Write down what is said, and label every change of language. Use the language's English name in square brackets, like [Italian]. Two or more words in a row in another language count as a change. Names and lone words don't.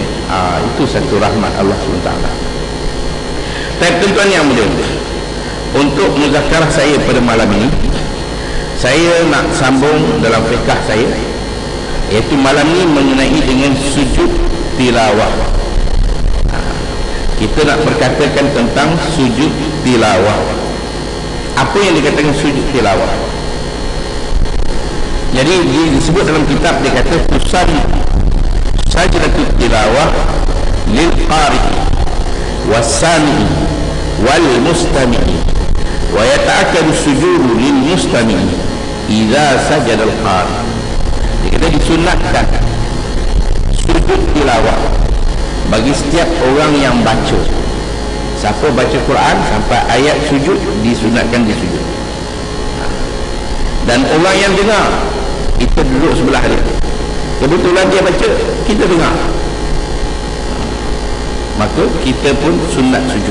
[Malay] Itu satu rahmat Allah SWT. Tapi tuan-tuan yang mulia, untuk muzakarah saya pada malam ini, saya nak sambung dalam fiqah saya, iaitu malam ini mengenai dengan sujud tilawah. Kita nak berkatakan tentang sujud tilawah. Apa yang dikatakan sujud tilawah? Jadi disebut dalam kitab, dia kata [Arabic] سجدة التلاوة للقارئ والسامع والمستمع ويتأكد السجود للمستمع إذا سجد القارئ. [Malay] Dia kata disunatkan sujud tilawah bagi setiap orang yang baca. Siapa baca Quran sampai ayat sujud, disunatkan dia sujud. Dan orang yang dengar, kita duduk sebelah dia, kebetulan dia baca, kita dengar, maka kita pun sunat sujud.